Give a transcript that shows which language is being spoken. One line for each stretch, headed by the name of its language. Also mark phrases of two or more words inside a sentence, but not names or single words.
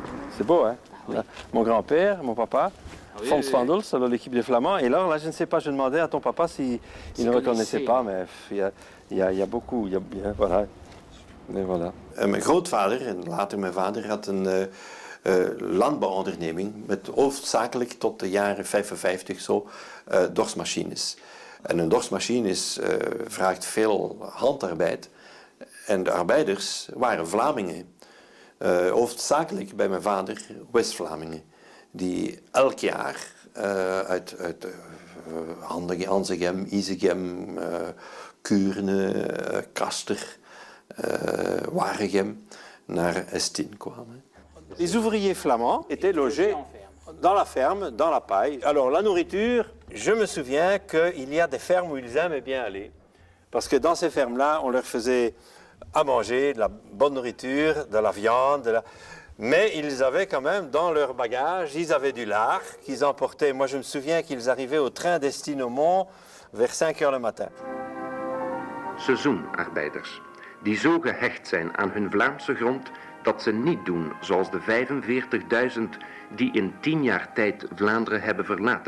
French: C'est beau, hein? Là, mon grand-père, mon papa, Fons van Dols, alors l'équipe des Flamands. Et là, je ne sais pas, je demandais à ton papa s'il ne reconnaissait pas, mais il y a beaucoup. Voilà.
Dutch: Nee, voilà. Mijn grootvader en later mijn vader had een landbouwonderneming met hoofdzakelijk tot de jaren 55 zo dorsmachines. En een dorsmachine vraagt veel handarbeid en de arbeiders waren Vlamingen. Hoofdzakelijk bij mijn vader West-Vlamingen, die elk jaar uit Hanzegem, Isegem, Kuurne, Kaster, Waregem naar Estin kwamen.
French: Les ouvriers flamands étaient logés dans la ferme, dans la paille. Alors la nourriture, je me souviens qu'il y a des fermes où ils aimaient bien aller. Parce que dans ces fermes-là, on leur faisait à manger de la bonne nourriture, de la viande, mais ils avaient quand même dans leur bagage, ils avaient du lard qu'ils emportaient. Moi je me souviens qu'ils arrivaient au train d'Estin au Mont vers 5 heures le matin.
Dutch: Seizoenarbeiders, die zo gehecht zijn aan hun Vlaamse grond dat ze niet doen zoals de 45.000 die in 10 jaar tijd Vlaanderen hebben verlaten.